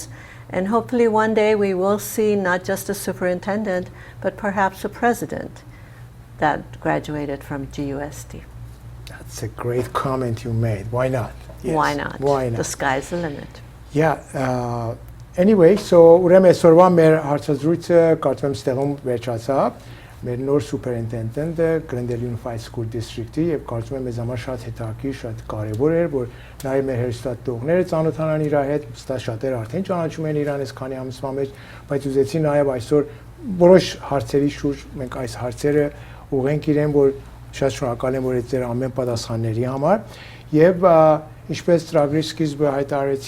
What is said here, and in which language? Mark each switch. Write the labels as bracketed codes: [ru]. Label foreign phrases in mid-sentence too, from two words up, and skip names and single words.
[en] And hopefully one day we will see not just a superintendent, but perhaps a president that graduated from GUSD. That's a great comment you made. Why not? Yes. Why not? Why not? The sky's the limit. Yeah. Anyway, so [hy] ուրեմն այսօրվա մեր հարցազրույցը կարծում եմ ստեղում վերջացավ։ Մեր նոր սուպերինտենդենտը Glendale Unified School District-ի, եւ կարծում եմ մեզ համար շատ հետաքրքիր, շատ կարեւոր էր, որ նաեւ մեր հերոստատողները ծանոթանան իր հետ, ստա շատերը արդեն ճանաչում են իրան այս քանի ամսվա մեջ, բայց ուզեցի նաեւ այսօր որոշ հարցերի շուրջ մենք այս հարցերը ուղենք իրեն, որ շատ շնորհակալ եմ, որ այդ ձեր ամեն պատասխանների համար, եւ ինչպես ծրագրի սկիզբը հայտարարեցի,